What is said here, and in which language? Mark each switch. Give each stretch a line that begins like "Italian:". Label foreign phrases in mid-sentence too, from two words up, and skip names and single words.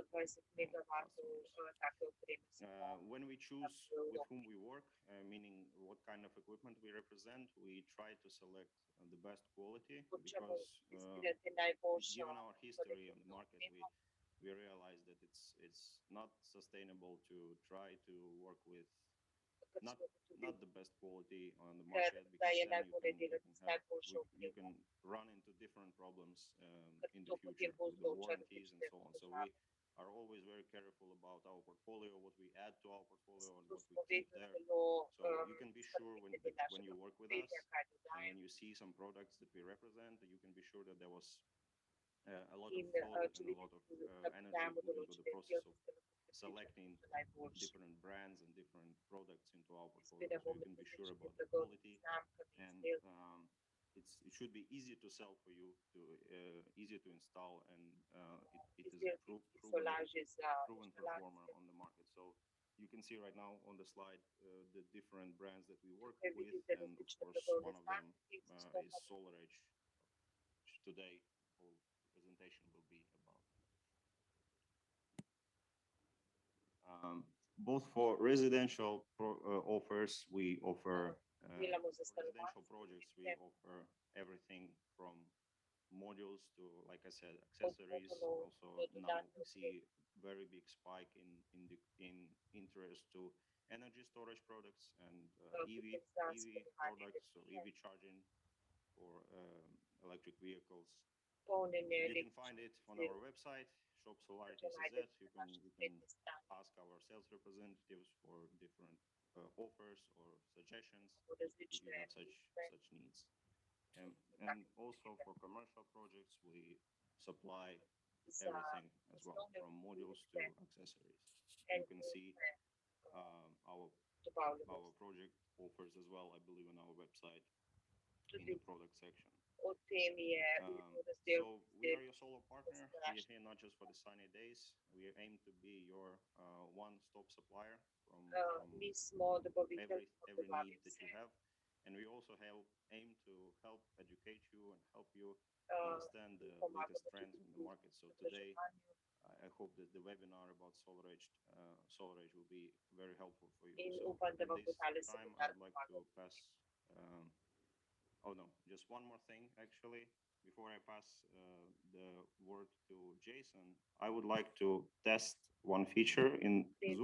English: When we choose with whom we work, meaning what kind of equipment we represent, we try to select the best quality because given our history on the market, we realize that it's not sustainable to try to work with not not the best quality on the
Slovenian: ker
English: market,
Slovenian: da
English: because
Slovenian: je
English: then
Slovenian: najbolje delati z najboljšo
English: you
Slovenian: opremo,
English: can run into different problems
Slovenian: ker
English: in the
Slovenian: to potem
English: future with the
Slovenian: povzroča
English: warranties and
Slovenian: različne
English: so on. So we
Slovenian: težave.
English: are always very careful about our portfolio, what we add to our portfolio and
Slovenian: Zato
English: what we
Slovenian: smo
English: keep
Slovenian: vedno
English: there.
Slovenian: zelo
English: So you can be sure
Slovenian: skrbni glede
English: when you
Slovenian: našega
English: work with
Slovenian: portfelja,
English: us
Slovenian: kaj
English: and when
Slovenian: dodajamo.
English: you see some products that we represent, you can be sure that there was a lot of
Slovenian: In
English: thought
Slovenian: če
English: and a lot of
Slovenian: vidite, da
English: energy
Slovenian: prodajamo
English: put into the
Slovenian: določene
English: process
Slovenian: izdelke,
English: of
Slovenian: ste lahko prepričani,
English: selecting
Slovenian: da so najboljši.
English: different brands and different products into our portfolio. So
Slovenian: Izbiramo
English: you
Slovenian: med
English: can be sure
Slovenian: različnimi
English: about the
Slovenian: blagovnimi
English: quality,
Slovenian: znamkami,
English: and
Slovenian: izdelki.
English: it should be easy to sell for you, to easy to install, and it is a
Slovenian: Izdelki, ki so lažji za
English: proven performer
Slovenian: inštalacijo.
English: on the market. So you can see right now on the slide the different brands that we work
Slovenian: Tukaj
English: with,
Slovenian: vidite
English: and of
Slovenian: različne
English: course
Slovenian: blagovne
English: one of them
Slovenian: znamke, ki jih
English: is
Slovenian: zastopamo.
English: SolarEdge. Today whole presentation will be about. Both for residential offers, we offer
Slovenian: Delamo za
English: for residential
Slovenian: stanovanjske
English: projects, we
Slovenian: objekte,
English: offer everything from modules to, like I said,
Slovenian: od
English: accessories.
Slovenian: modulov
English: Also
Slovenian: do
English: now
Slovenian: dodatne
English: we see
Slovenian: opreme.
English: very big spike in interest to energy storage products and EV
Slovenian: Shkodovanje
English: products, so
Slovenian: energije,
English: EV charging for electric vehicles.
Slovenian: polnjenje
English: You can find it
Slovenian: električnih
English: on
Slovenian: vozil.
English: our website,
Slovenian: To
English: shop.solarity.cz.
Slovenian: najdete
English: You
Slovenian: na
English: can
Slovenian: naši
English: you can
Slovenian: spletni strani.
English: ask our sales representatives for different offers or suggestions
Slovenian: Imamo
English: if you
Slovenian: različne
English: have
Slovenian: ponudbe
English: such needs.
Slovenian: za
English: And take also
Slovenian: potrebe.
English: for commercial projects, we supply
Slovenian: Za
English: everything as well,
Slovenian: poslovne
English: from modules to
Slovenian: objekte
English: accessories.
Slovenian: en
English: You can see
Slovenian: ponudbe
English: our
Slovenian: dobavljamo.
English: project offers as well, I believe, on our website in
Slovenian: Tudi
English: the product section.
Slovenian: o tem je v razdelku
English: So we are your
Slovenian: izdelkov
English: solar partner. We are here not just for the sunny days. We aim to be your one-stop supplier from
Slovenian: Mi smo dobavitelj, ki
English: every
Slovenian: dobavi
English: need that
Slovenian: vse.
English: you have, and we also aim to help educate you and help you understand the latest
Slovenian: Pomagamo
English: trends
Slovenian: tudi
English: in the
Slovenian: pri
English: market. So today,
Slovenian: izobraževanju
English: I hope that the webinar about SolarEdge will be very helpful for you.
Slovenian: in
English: So
Slovenian: upam, da
English: at
Slovenian: vam bo
English: this
Slovenian: tale
English: time, I
Slovenian: seminar
English: would like to
Slovenian: pomagal.
English: pass. Oh no, just one more thing actually. Before I pass the word to Jason, I would like to test one feature in Zoom